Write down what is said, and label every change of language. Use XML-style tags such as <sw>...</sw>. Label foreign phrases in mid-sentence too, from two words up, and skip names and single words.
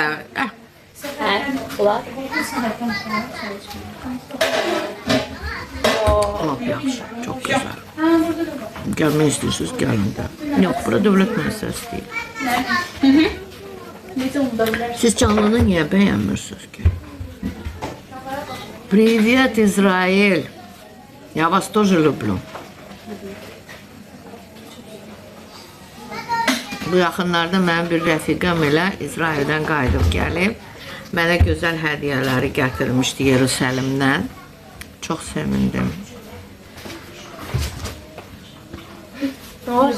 <az>Hə, olar. Lap yaxşı, çox gözəl. Gəlmək istəyirsiniz, gəlin də. Yox, bura dövlət müəssisəsi deyil. Siz canlını niyə bəyənmirsiniz ki?</az> <ru>Привет, Израиль! Я вас тоже люблю.</ru> <az>Bu yaxınlarda mənim bir rəfiqəm elə İsraildən qayıdıb gəlib. Mənə gözəl hədiyyələri gətirmişdi Yerusəlimdən. Çox sevindim. Nə oldu?</az>